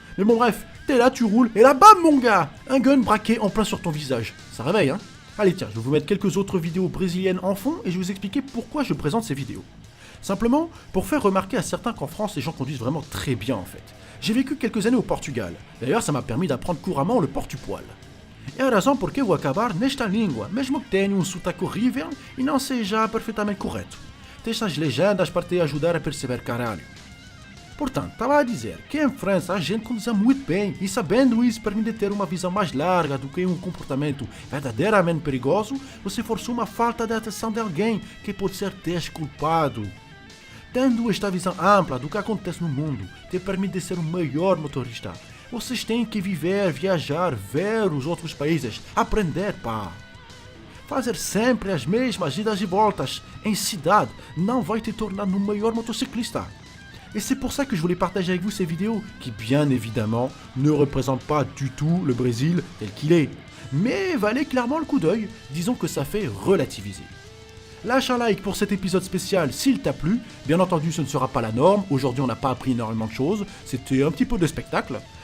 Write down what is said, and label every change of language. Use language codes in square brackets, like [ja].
[fr] Mais bon bref, t'es là, tu roules et là bam mon gars, un gun braqué en plein sur ton visage. Ça réveille hein. Allez tiens, je vais vous mettre quelques autres vidéos brésiliennes en fond et je vais vous expliquer pourquoi je présente ces vidéos. Simplement pour faire remarquer à certains qu'en France les gens conduisent vraiment très bien en fait. J'ai vécu quelques années au Portugal, d'ailleurs ça m'a permis d'apprendre couramment le portu-poil. [pt] É a razão porque vou acabar nesta língua, mesmo que tenha sotaque horrível e não seja perfeitamente correto. Tem estas legendas para te ajudar a perceber caralho. Portanto, estava a dizer que em França a gente conduz muito bem e sabendo isso permite ter uma visão mais larga do que um comportamento verdadeiramente perigoso você forçou uma falta de atenção de alguém que pode ser desculpado. Tendo esta visão ampla do que acontece no mundo, te permite ser o maior motorista. Vocês têm que viver, viajar, ver os outros países, aprender, pá. Fazer sempre as mesmas idas e voltas em cidade não vai te tornar no maior motociclista. [fr] Et c'est pour ça que je voulais partager avec vous ces vidéos qui, bien évidemment, ne représentent pas du tout le Brésil tel qu'il est, mais valaient clairement le coup d'œil, disons que ça fait relativiser. Lâche un like pour cet épisode spécial s'il t'a plu, bien entendu ce ne sera pas la norme, aujourd'hui on n'a pas appris énormément de choses, c'était un petit peu de spectacle.